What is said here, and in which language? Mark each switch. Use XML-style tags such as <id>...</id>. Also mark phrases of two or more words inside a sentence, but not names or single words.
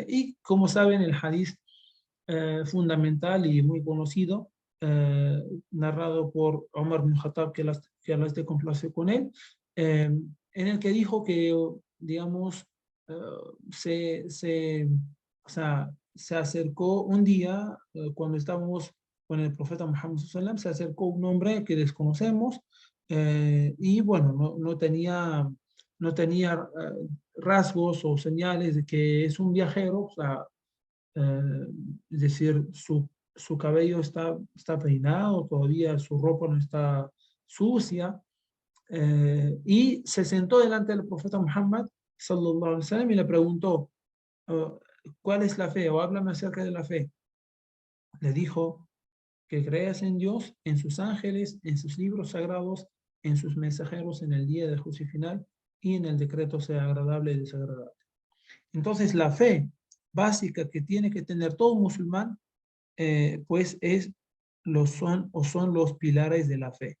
<es>Y como saben, el hadith fundamental y muy conocido, narrado por Omar bin Khattab, que Allah esté complacido con él, en el que dijo que, digamos, o sea, se acercó un día, cuando estábamos con el profeta Muhammad</es> <ar>صلى الله عليه وسلم,</ar> <es>se acercó un hombre que desconocemos, y bueno, no tenía rasgos o señales de que es un viajero, o sea, es decir, su cabello está peinado, todavía su ropa no está sucia, y se sentó delante del profeta Muhammad</es> <ar>صلى الله عليه وسلم</ar> <es>y le preguntó, ¿cuál es la fe? O háblame acerca de la fe. Le dijo que creas en Dios, en sus ángeles, en sus libros sagrados, en sus mensajeros, en el día del juicio final y en el decreto sea agradable y desagradable. Entonces la fe básica que tiene que tener todo musulmán, pues son los pilares de la fe.</es>